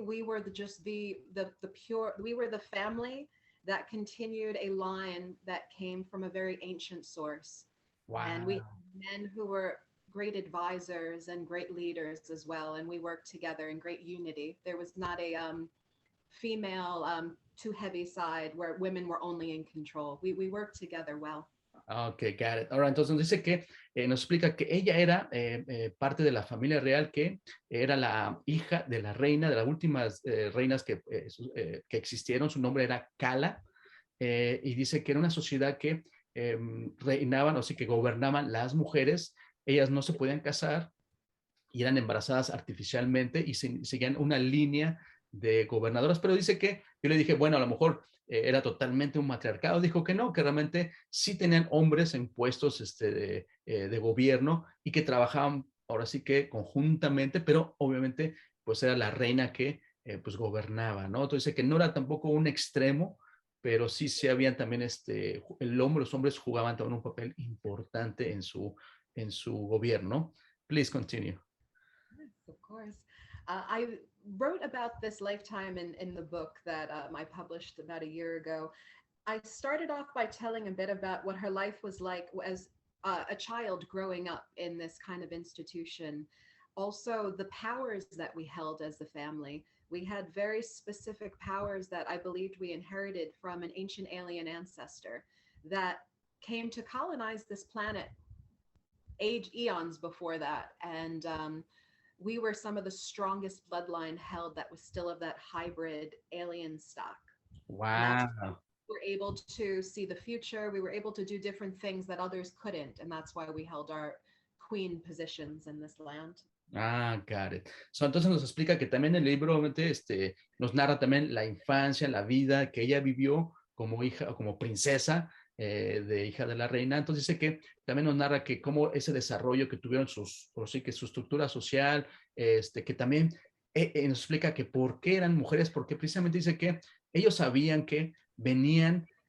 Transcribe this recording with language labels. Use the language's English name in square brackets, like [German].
[English] We were just the pure, we were the family that continued a line that came from a very ancient source. Wow. And we had men who were great advisors and great leaders as well. And we worked together in great unity. There was not a female too heavy side where women were only in control. We worked together well. Okay, got it. [Spanish] Ahora, entonces nos dice que nos explica que ella era parte de la familia real, que era la hija de la reina, de las últimas reinas que existieron. Su nombre era Kala, y dice que era una sociedad que reinaban, o sea, que gobernaban las mujeres. Ellas no se podían casar y eran embarazadas artificialmente y seguían una línea de gobernadoras, pero dice que yo le dije, bueno, a lo mejor era totalmente un matriarcado. Dijo que no, que realmente sí tenían hombres en puestos de gobierno y que trabajaban ahora sí que conjuntamente, pero obviamente pues era la reina que pues gobernaba, ¿no? Entonces dice que no era tampoco un extremo, pero sí se habían también los hombres jugaban también un papel importante en su gobierno. [English] Please continue. Yes, of course. I wrote about this lifetime in the book that I published about a year ago. I started off by telling a bit about what her life was like as a child growing up in this kind of institution. Also, the powers that we held as the family. We had very specific powers that I believed we inherited from an ancient alien ancestor that came to colonize this planet eons before that. And we were some of the strongest bloodline held that was still of that hybrid alien stock. Wow. We were able to see the future. We were able to do different things that others couldn't. And that's why we held our queen positions in this land. Ah, got it. [Spanish] So, entonces nos explica que también el libro obviamente, nos narra también la infancia, la vida que ella vivió como hija, como princesa de hija de la reina. Entonces dice que también nos narra que cómo ese desarrollo que tuvieron su estructura social, que también nos explica que por qué eran mujeres, porque precisamente dice que ellos sabían que venían,